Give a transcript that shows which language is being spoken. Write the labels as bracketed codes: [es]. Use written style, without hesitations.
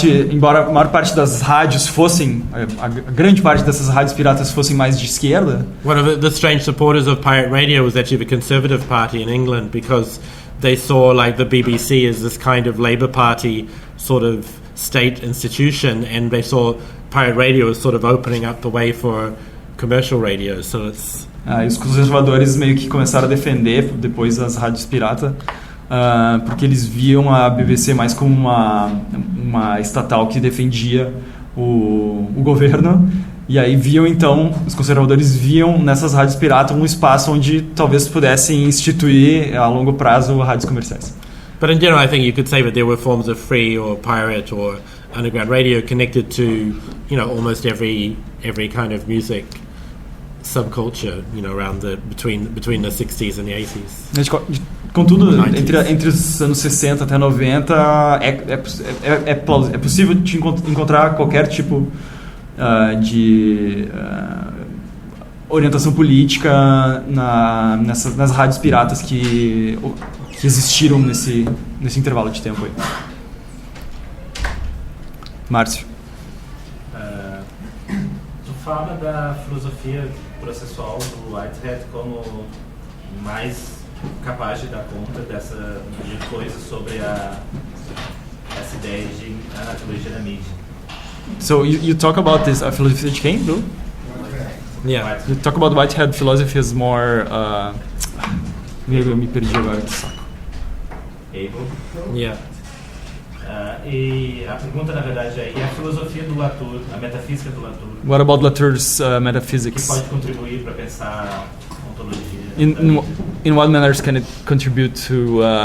[pt] Embora a maior parte das rádios fossem, a grande parte dessas rádios piratas fossem mais de esquerda. [en] One of the strange supporters of pirate radio was actually the Conservative Party in England, because they saw like the BBC as this kind of Labour Party sort of state institution, and they saw pirate radio as sort of opening up the way for commercial radio. So it's [pt] Os conservadores meio que começaram a defender depois as rádios pirata, porque eles viam a BBC mais como uma estatal que defendia o governo, e aí os conservadores viam nessas rádios pirata um espaço onde talvez pudessem instituir a longo prazo rádios comerciais. [en] But in general, I think you could say that there were forms of free or pirate or underground radio connected to, you know, almost every kind of music subculture, you know, around between the 60s and the 80s. [pt] Contudo, entre os anos 60 até 90 é possível de encontrar qualquer tipo de orientação política nas rádios piratas que existiram nesse intervalo de tempo aí. Márcio. Tu fala da filosofia processual do Whitehead como mais capaz de dar conta de coisas sobre essa ideia de anatologia da mídia. [en] So you talk about this philosophy [pt] de quem, [en] Bill? Yeah. You talk about Whitehead philosophy as more... [pt] eu me perdi agora, que saco. Abel. [en] Yeah. [pt] E a pergunta, na verdade, é: e a filosofia do Latour, a metafísica do Latour, [en] What about Latour's [pt] que [en] metaphysics? [pt] pode contribuir para pensar a ontologia? [en] In what manners can it contribute to...